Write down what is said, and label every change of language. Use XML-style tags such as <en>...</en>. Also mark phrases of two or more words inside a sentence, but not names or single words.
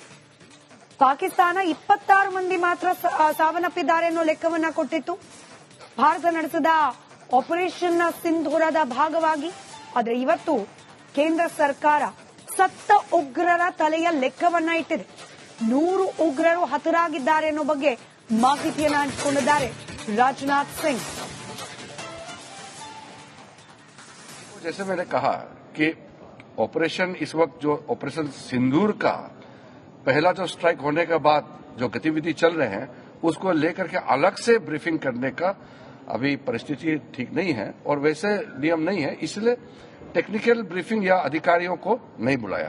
<kn>ಪಾಕಿಸ್ತಾನ 26 ಮಂದಿ ಮಾತ್ರ ಸಾವನ್ನಪ್ಪಿದ್ದಾರೆ ಅನ್ನೋ ಲೆಕ್ಕವನ್ನ ಕೊಟ್ಟಿತ್ತು ಭಾರತ ನಡೆಸಿದ ಆಪರೇಷನ್ ಸಿಂಧೂರದ ಭಾಗವಾಗಿ. ಆದರೆ ಇವತ್ತು ಕೇಂದ್ರ ಸರ್ಕಾರ ಸತ್ತ ಉಗ್ರರ ತಲೆಯ ಲೆಕ್ಕವನ್ನ ಇಟ್ಟಿದೆ. 100 ಉಗ್ರರು ಹತರಾಗಿದ್ದಾರೆ ಅನ್ನೋ ಬಗ್ಗೆ ಮಾಹಿತಿಯನ್ನು ಹಂಚಿಕೊಂಡಿದ್ದಾರೆ ರಾಜನಾಥ್ ಸಿಂಗ್.</kn> <hi>जैसे मैंने कहा कि ऑपरेशन इस वक्त जो ऑपरेशन सिंदूर का पहला जो स्ट्राइक होने के बाद जो गतिविधि चल रहे हैं उसको लेकर के अलग से ब्रीफिंग करने का अभी परिस्थिति ठीक नहीं है और वैसे नियम नहीं है, इसलिए</hi> <en>technical briefing</en> <hi>या अधिकारियों को नहीं बुलाया।</hi>